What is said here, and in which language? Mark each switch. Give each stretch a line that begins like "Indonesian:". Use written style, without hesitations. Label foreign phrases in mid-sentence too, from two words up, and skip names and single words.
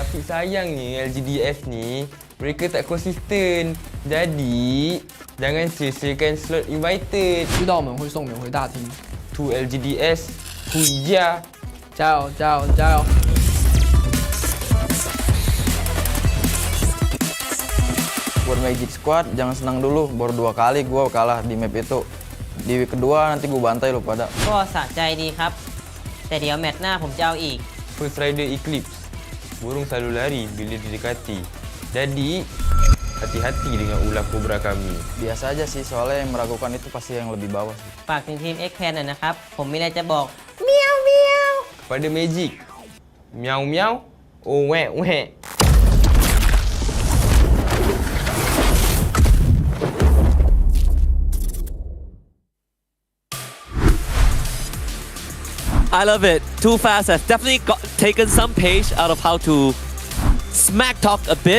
Malay: Sayangnya LGDS ni mereka tak konsisten. Jadi jangan sia-siakan
English: slot invited.
Chinese: 知道我们会送免回大厅。
English: To LGDS, Huija.
Chinese: 加油加油加油！
Indonesian: Buat Magic Squad, jangan senang dulu. Baru 2 kali gue kalah di map itu. Di week kedua nanti gue bantai lo pada.
Thai: ก็สะใจดีครับ แต่เดี๋ยวแมตช์หน้าผมจะเอาอีก
English: First Rider Eclipse.
Malay: Burung selalu lari bila didekati. Jadi hati-hati dengan ulah kobra kami.
Indonesian: Biasa aja sih, soalnya yang meragukan itu pasti yang lebih bawah sih.
Thai: ฝากถึงทีม X Pan หน่อยนะครับ ผมมีอะไรจะบอกเมียวเมียว
Malay: Pada Magic. Miau miau. Oh wek wek.
English: I love it. Too Fast has definitely taken some page out of how to smack talk a bit.